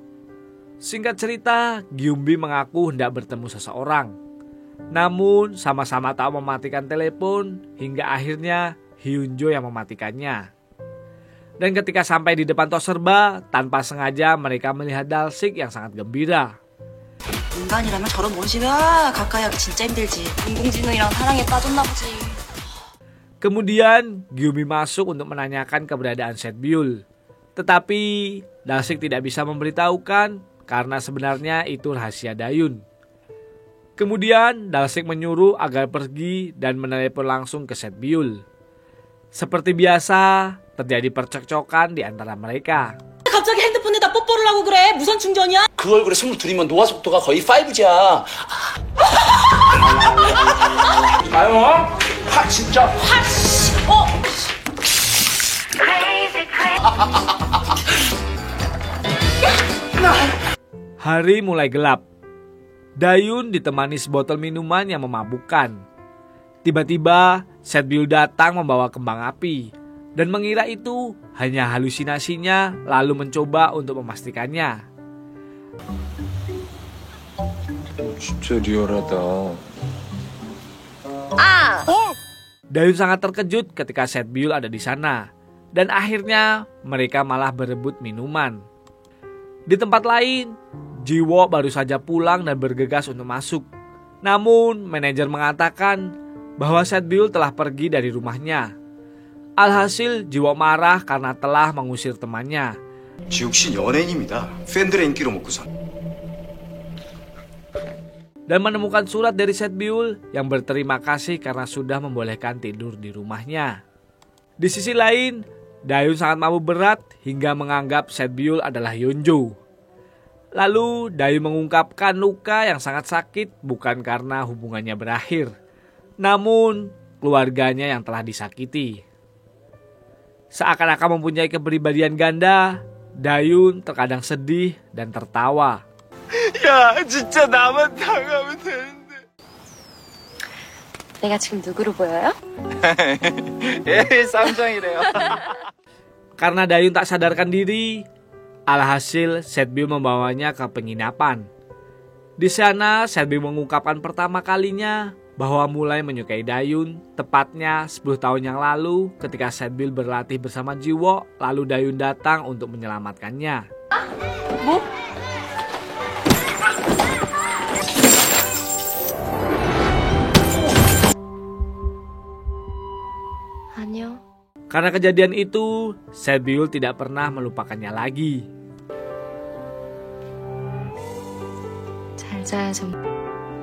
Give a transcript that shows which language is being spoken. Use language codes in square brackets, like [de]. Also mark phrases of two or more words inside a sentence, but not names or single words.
[id] Singkat cerita, Gyumbi mengaku hendak bertemu seseorang. Namun sama-sama tak mematikan telepon hingga akhirnya Hyunjo yang mematikannya. Dan ketika sampai di depan tos serba, tanpa sengaja mereka melihat Dalsik yang sangat gembira. [ko] 인간이라면 저런 모습이야 가까이 하기 진짜 힘들지. 인공지능이랑 사랑에 빠졌나 보지. [id] Kemudian Gyumi masuk untuk menanyakan keberadaan Setbyul. Tetapi Dalsik tidak bisa memberitahukan karena sebenarnya itu rahasia Dayun. Kemudian Dalsik menyuruh agar pergi dan menelepon langsung ke Setbyul. Seperti biasa, terjadi percekcokan di antara mereka. [ko] 갑자기 핸드폰에다 뽀뽀를 하고 그래. 무선 충전이야? 그 얼굴에 숨을 들이면 노화 속도가 거의 5G야. 아유, 확 진짜 확. [id] Hari mulai gelap. Dayun ditemani sebotol minuman yang memabukkan. Tiba-tiba Setbyul datang membawa kembang api dan mengira itu hanya halusinasinya, lalu mencoba untuk memastikannya. [ko] 진짜 리얼하다. [id] Dayun sangat terkejut ketika Setbyul ada di sana dan akhirnya mereka malah berebut minuman. Di tempat lain, Jiwo baru saja pulang dan bergegas untuk masuk. Namun manajer mengatakan bahwa Setbyul telah pergi dari rumahnya. Alhasil Jiwo marah karena telah mengusir temannya. [ko] 지욱 씨 연예인입니다. 팬들의 인기로 먹고 산. [id] Dan menemukan surat dari Setbyul yang berterima kasih karena sudah membolehkan tidur di rumahnya. Di sisi lain, Dayun sangat mabuk berat hingga menganggap Setbyul adalah Hyunjo. Lalu Dayun mengungkapkan luka yang sangat sakit bukan karena hubungannya berakhir, namun keluarganya yang telah disakiti. Seakan-akan mempunyai kepribadian ganda, Dayun terkadang sedih dan tertawa. [ko] 야, 진짜 나만 당하면 되는데. 내가 지금 누구로 보여요? 에이, 쌈장이래요. [id] Karena Dayun tak sadarkan diri, alhasil Setbyul membawanya ke penginapan. Di sana Setbyul mengungkapkan pertama kalinya bahwa mulai menyukai Dayun tepatnya 10 tahun yang lalu ketika Setbyul berlatih bersama Jiwo, lalu Dayun datang untuk menyelamatkannya. [ko] 아니요. [id] Karena kejadian itu, Setbyul tidak pernah melupakannya lagi. [ko] 잘 자요, 좀.